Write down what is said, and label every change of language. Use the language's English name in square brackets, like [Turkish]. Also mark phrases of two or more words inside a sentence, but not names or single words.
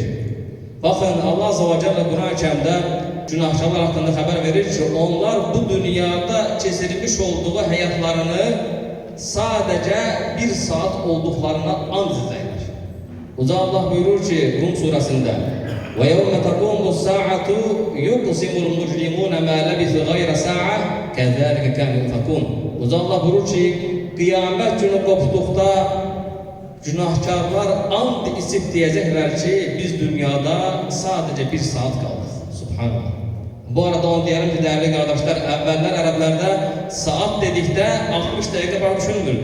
[Turkish] Bakın Allah [Arabic] عز وجل [Turkish] Kur'an-ı Kerim'de günahkarlar hakkında haber verir ki onlar bu dünyada geçirmiş olduğu hayatlarını sadece bir saat olduklarına and izlerler. Uza Allah buyurur ki Rum suresinde: [Arabic] وَيَوْمَ تَقُومُ السَّاعَةُ يُقْسِمُ الْمُجْرِمُونَ مَا لَبِثُ غَيْرَ سَاعَةٍ كَذَٰلِكَ كَانُوا يُؤْفَكُونَ. [Turkish] Uza Allah buyurur ki kıyamet günü koptukta günahkarlar and içip diyecekler ki biz dünyada sadece bir saat kaldık. [Arabic] سبحان الله. [Turkish] Bu arada onu diyelim ki değerli kardeşler, evveller Arablerde saat dedikte 60 dakika var düşünülürdü.